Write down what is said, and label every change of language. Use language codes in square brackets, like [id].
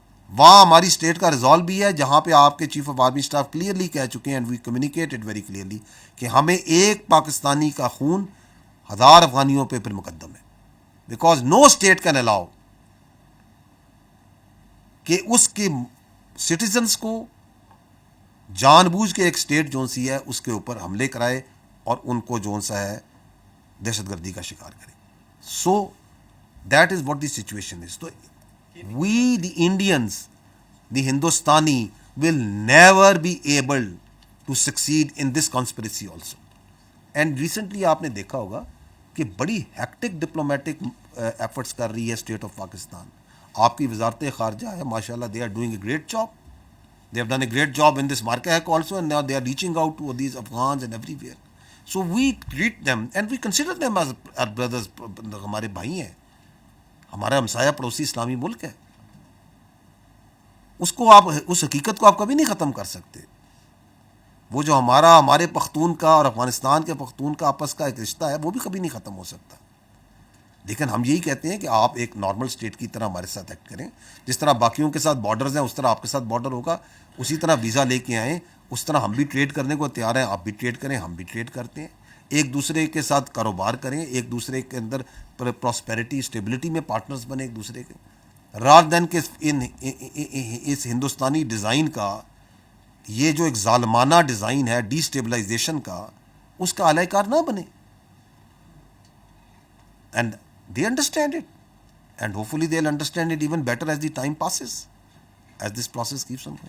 [ur] وہاں ہماری اسٹیٹ کا ریزالو بھی ہے جہاں پہ آپ کے chief of army staff clearly کہہ چکے ہیں [en] and we communicated very clearly [ur] کہ ہمیں ایک پاکستانی کا خون 1000 افغانیوں پہ پھر مقدم ہے. Because no state can allow کہ اس کے سٹیزنس کو جان بوجھ کے ایک اسٹیٹ جو سی ہے اس کے اوپر حملے کرائے اور ان کو جو سا ہے دہشت گردی کا شکار کرے. [en] So that is what the situation is. تو we the Indians, the Hindustani will never be able to succeed in this conspiracy also. [ur] And recently آپ نے دیکھا ہوگا کہ بڑی ہیکٹک ڈپلومیٹک ایفرٹس کر رہی ہے اسٹیٹ آف پاکستان. آپ کی وزارت خارجہ ہے [en] ماشاء اللہ, they are doing a great job. They have done a great job in this Markak also, and now they are reaching out to these Afghans and everywhere. So we treat them and we consider them as our brothers. [ur] ہمارے بھائی ہیں, ہمارا ہمسایہ پڑوسی اسلامی ملک ہے. اس کو آپ, اس حقیقت کو آپ کبھی نہیں ختم کر سکتے. وہ جو ہمارے پختون کا اور افغانستان کے پختون کا آپس کا ایک رشتہ ہے وہ بھی کبھی نہیں ختم ہو سکتا. لیکن ہم یہی کہتے ہیں کہ آپ ایک نارمل اسٹیٹ کی طرح ہمارے ساتھ ایکٹ کریں. جس طرح باقیوں کے ساتھ بارڈرز ہیں اس طرح آپ کے ساتھ بارڈر ہوگا. اسی طرح ویزا لے کے آئیں, اس طرح ہم بھی ٹریڈ کرنے کو تیار ہیں. آپ بھی ٹریڈ کریں, ہم بھی ٹریڈ کرتے ہیں. ایک دوسرے کے ساتھ کاروبار کریں, ایک دوسرے کے اندر پراسپیرٹی اسٹیبلٹی میں پارٹنرز بنے ایک دوسرے کے. رادر دین کہ اس ہندوستانی ڈیزائن کا یہ جو ایک ظالمانہ ڈیزائن ہے ڈی اسٹیبلائزیشن کا, اس کا اعلی کار نہ بنے. [en] And they understand it, and hopefully they'll understand it even better as the time passes, as this process keeps on going.